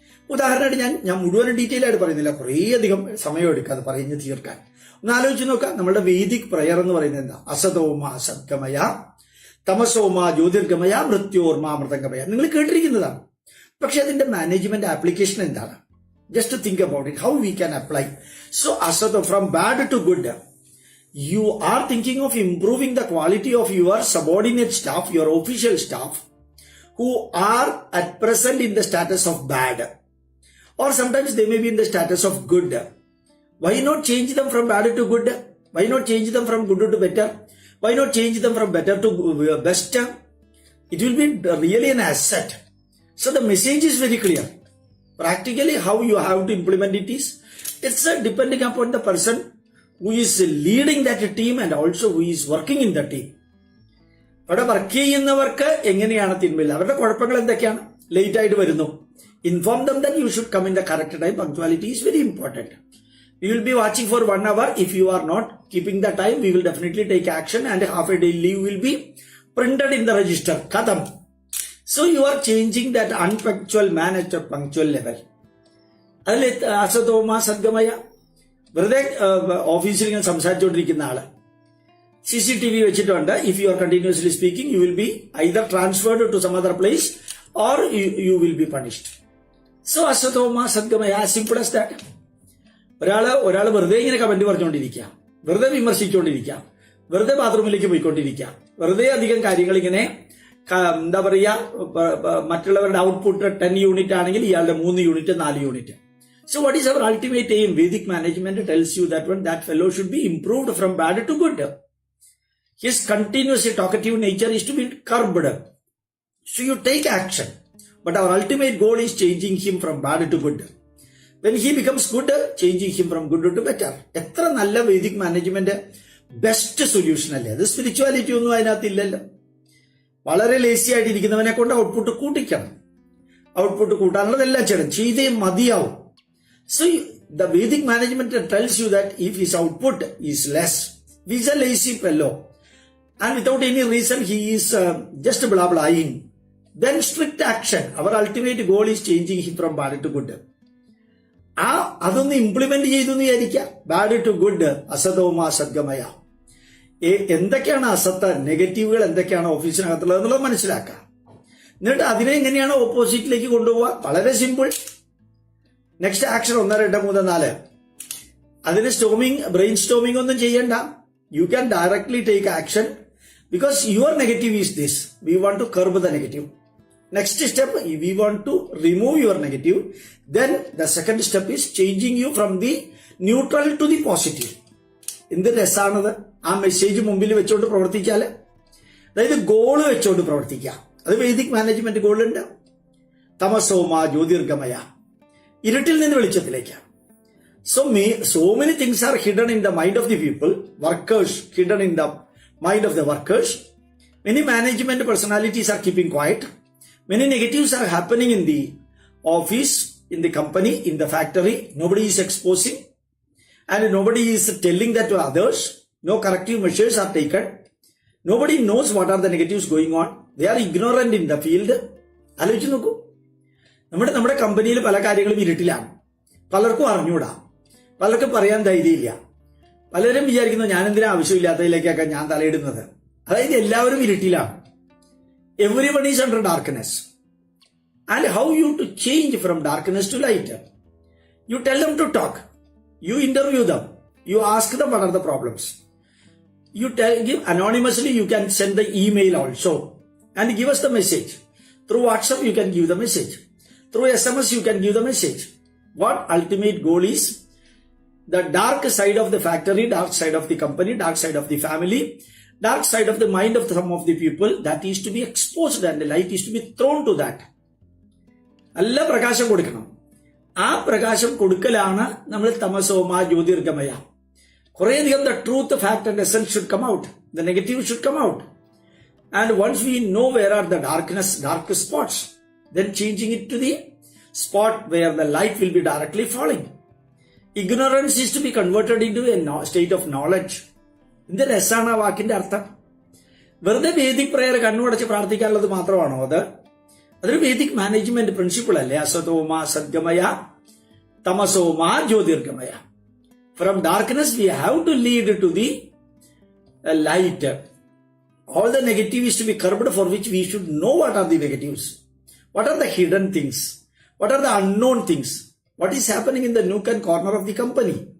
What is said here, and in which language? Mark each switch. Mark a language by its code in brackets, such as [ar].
[ml] ഉദാഹരണമായിട്ട് ഞാൻ മുഴുവൻ ഡീറ്റെയിൽ ആയിട്ട് പറയുന്നില്ല, കുറേയധികം സമയം എടുക്കുക അത് പറഞ്ഞു തീർക്കാൻ. ഒന്ന് ആലോചിച്ച് നോക്കാം, നമ്മുടെ വേദിക് പ്രയർ എന്ന് പറയുന്നത് എന്താ? [sa] അസതോമ സദ്ഗമയ, തമസോമ ജ്യോതിർഗമയ, മൃത്യോർമ മൃതംഗമയ. [ml] നിങ്ങൾ കേട്ടിരിക്കുന്നതാണ്. പക്ഷെ അതിന്റെ മാനേജ്മെന്റ് ആപ്ലിക്കേഷൻ എന്താണ്? [en] Just think about it, how we can apply. So അസതോ, from bad to good. You are thinking of improving the quality of your subordinate staff, your official staff, who are at present in the status of bad. Or sometimes they may be in the status of good. Why not change them from bad to good? Why not change them from good to better? Why not change them from better to best? It will be really an asset. So the message is very clear. Practically how you have to implement it is, it's depending upon the person who is leading that team and also who is working in the team. [ml] അവിടെ work ചെയ്യുന്നവർക്ക് എങ്ങനെയാണ് തിന്മയില്ല, അവരുടെ കുഴപ്പങ്ങൾ എന്തൊക്കെയാണ്? Late ആയിട്ട് വരുന്നു, [en] Inform them that you should come in the correct time. Punctuality is very important. We will be watching for 1 hour. If you are not keeping the time, we will definitely take action and half a day leave will be printed in the register. Khatam. So you are changing that unpunctual man at a punctual level. [ml] അതിൽ [sa] അസതോമ സദ്ഗമയ, [ml] വെറുതെ ഓഫീസിൽ ഇങ്ങനെ സംസാരിച്ചുകൊണ്ടിരിക്കുന്ന ആള് CCTV വെച്ചിട്ടുണ്ട്. [en] If you are continuously speaking, you will be either transferred to some other place or you will be punished. So [sa] അസതോമ സദ്ഗമയ, [en] As simple as that. [ml] ഒരാള് വെറുതെ ഇങ്ങനെ comment പറഞ്ഞുകൊണ്ടിരിക്കുക, വെറുതെ വിമർശിച്ചുകൊണ്ടിരിക്കുക, വെറുതെ ബാത്റൂമിലേക്ക് പോയിക്കൊണ്ടിരിക്കുക, വെറുതെ അധികം കാര്യങ്ങൾ ഇങ്ങനെ എന്താ പറയുക, മറ്റുള്ളവരുടെ ഔട്ട്പുട്ട് 10 യൂണിറ്റ് ആണെങ്കിൽ ഇയാളുടെ 3 unit 4 unit. [en] So what is our ultimate aim? Vedic management tells you that that fellow should be improved from bad to good. His continuous talkative nature is to be curbed. So you take action. But our ultimate goal is changing him from bad to good. When he becomes good, changing him from good to better. [ml] എത്ര നല്ല Vedic management best solution അല്ലേ അത്? Spirituality ഒന്നും അതിനകത്തില്ലല്ലോ. വളരെ lazy ആയിട്ടിരിക്കുന്നവനെ കൊണ്ട് output കൂട്ടിക്കണം. Output കൂട്ടാനുള്ളതെല്ലാം ചെയ്തേ മതിയാവും. [en] So the Vedic management tells you that if his output is less, he is a lazy fellow and without any reason he is just blah blahing, then strict action. Our ultimate goal is changing him from bad to good. [ml] അതൊന്ന് implement ചെയ്തു എന്ന് വിചാരിക്കുക. [en] bad to good, [sa] അസതോമ സദ്ഗമയ. [ml] എന്തൊക്കെയാണ് അസത്ത്, നെഗറ്റീവുകൾ എന്തൊക്കെയാണ് ഓഫീസിനകത്തുള്ളത് എന്നുള്ളത് മനസ്സിലാക്കുക. എന്നിട്ട് അതിനെ എങ്ങനെയാണ് ഓപ്പോസിറ്റിലേക്ക് കൊണ്ടുപോവുക? വളരെ സിമ്പിൾ. [en] Next action 1, 2, 3, 4. [ml] അതിന് ബ്രെയിൻ സ്റ്റോമിംഗ് ഒന്നും ചെയ്യണ്ട. [en] You can directly take action because your negative is this. We want to curb the negative. Next step, we want to remove your negative. Then the second step is changing you from the neutral to the positive. [ml] എന്ത് രസാണത് ആ message മുമ്പിൽ വെച്ചോണ്ട് പ്രവർത്തിച്ചാല്. അതായത് goal വെച്ചോണ്ട് പ്രവർത്തിക്കുക. അത് Vedic management ഗോളുണ്ട്. [sa] തമസോമ ജ്യോതിർഗമയ, [ml] ഇരുട്ടിൽ നിന്ന് വെളിച്ചത്തിലേക്കാണ്. [en] So many things are hidden in the mind of the people, workers, hidden in the mind of the workers. Many management personalities are keeping quiet. Many negatives are happening in the office, in the company, in the factory. Nobody is exposing and nobody is telling that to others. No corrective measures are taken. Nobody knows what are the negatives going on. They are ignorant in the field. [ml] ആലോചിച്ച് നോക്കൂ. നമ്മുടെ കമ്പനിയിൽ പല കാര്യങ്ങളും ഇരുട്ടിലാണ്. പലർക്കും അറിഞ്ഞൂടാ, പലർക്കും പറയാൻ ധൈര്യമില്ല. പലരും വിചാരിക്കുന്നു ഞാൻ എന്തിനാ ആവശ്യമില്ലാത്തതിലേക്കൊക്കെ ഞാൻ തലയിടുന്നത്. അതായത് എല്ലാവരും ഇരുട്ടിലാണ്. [en] Everybody is under darkness. And how you to change from darkness to light? You tell them to talk. You interview them. You ask them what are the problems. You give anonymously. You can send the email also and give us the message. Through WhatsApp you can give the message. Through SMS you can give the message. What ultimate goal is? the dark side of the factory, dark side of the company, dark side of the family, dark side of the mind of some of the people, that is to be exposed and the light is to be thrown to that. [ml] നല്ല പ്രകാശം കൊടുക്കണം. ആ പ്രകാശം കൊടുക്കലാണ് നമ്മൾ [sa] തമസോമ ജ്യോതിർഗമയ. [en] കുറേയധികം the truth, fact and essence should come out. The negative should come out. And once we know where are the dark spots, then changing it to the spot where the light will be directly falling. Ignorance is to be converted into a state of knowledge. [ml] എന്ത് രസാണ് ആ വാക്കിന്റെ അർത്ഥം. വെറുതെ Vedic prayer കണ്ണുടച്ച് പ്രാർത്ഥിക്കാനുള്ളത് മാത്രമാണോ അത്? അതൊരു Vedic management principle അല്ലേ? [sa] അസതോമ സദ്ഗമയ തമസോമ ജ്യോതിർഗമയ. [en] From darkness we have to lead to the light. All the negative is to be curbed, for which we should know what are the negatives. What are the hidden things? What are the unknown things? What is happening in the nook and corner of the company?